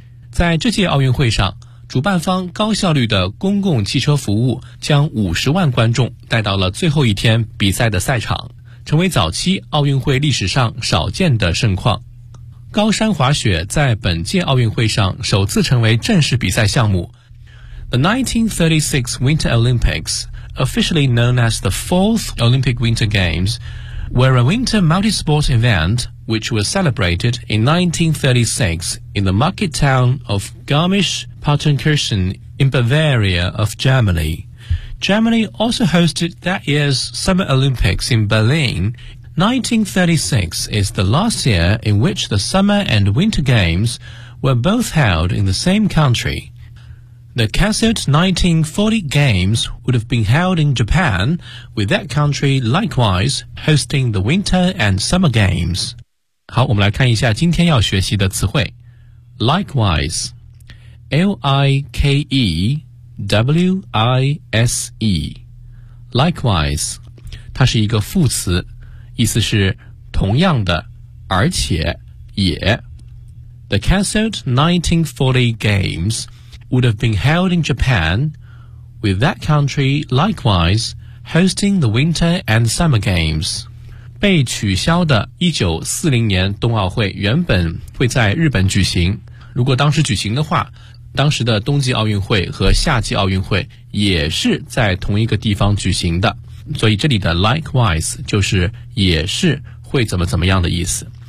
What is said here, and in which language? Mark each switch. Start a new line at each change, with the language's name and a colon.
Chinese: 在这届奥运会上，主办方高效率的公共汽车服务将50万观众带到了最后一天比赛的赛场，成为早期奥运会历史上少见的盛况。高山滑雪在本届奥运会上首次成为正式比赛项目。
English: The 1936 Winter Olympics, officially known as the 4th Olympic Winter Games, were a winter multi-sport event which was celebrated in 1936 in the market town of Garmisch-Partenkirchen in Bavaria of Germany. Germany also hosted that year's Summer Olympics in Berlin. 1936 is the last year in which the Summer and Winter Games were both held in the same country. The Cassett 1940 Games would have been held in Japan, with that country likewise hosting the Winter and Summer Games.
Chinese: 好，我们来看一下今天要学习的词汇。 Likewise, L-I-K-E-W-I-S-E, likewise, 它是一个副词，意思是同样的，而且，也。
English: The Cassett 1940 Games... would have been held in Japan, with that country likewise hosting the Winter and Summer Games.
Chinese: 被取消的1940年冬奥会原本会在日本举行，如果当时举行的话，当时的冬季奥运会和夏季奥运会也是在同一个地方举行的，所以这里的 likewise 就是也是会怎么怎么样的意思。